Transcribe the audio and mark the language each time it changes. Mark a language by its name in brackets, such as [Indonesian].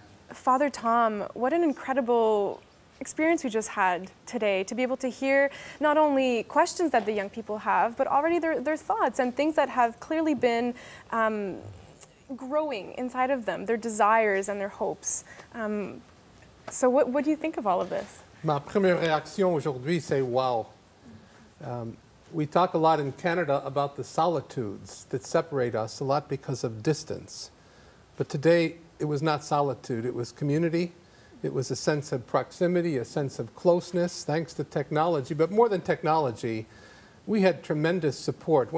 [English] Father Tom, what an incredible experience we just had today, to be able to hear not only questions that the young people have, but already their thoughts and things that have clearly been growing inside of them, their desires and their hopes. So what do you think of all of this? [French] Ma première réaction aujourd'hui, c'est wow. [English] We talk a lot in Canada about the solitudes that separate us, a lot because of distance. But today, it was not solitude, it was community. It was a sense of proximity, a sense of closeness, thanks to technology. But more than technology, we had tremendous support.